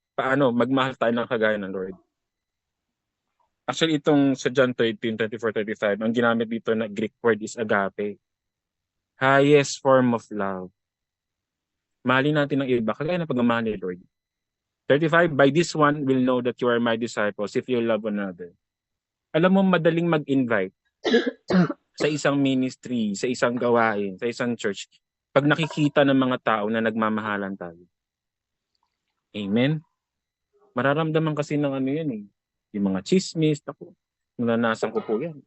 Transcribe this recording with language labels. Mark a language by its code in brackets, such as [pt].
[tl] Paano magmahal tayo ng kagaya ng Lord? Actually, itong sa John 13:34-35, ang ginamit dito na Greek word is agape. [en] Highest form of love. [tl] Mahalin natin ang iba, kagaya ng pagmamahal ni Lord. [en] 35, by this one will know that you are my disciples if you love one another. [tl] Alam mo, madaling mag-invite sa isang ministry, sa isang gawain, sa isang church, pag nakikita ng mga tao na nagmamahalan tayo. Amen? Mararamdaman kasi ng ano yan eh. Yung mga chismis, ako, nananasan ko po yan.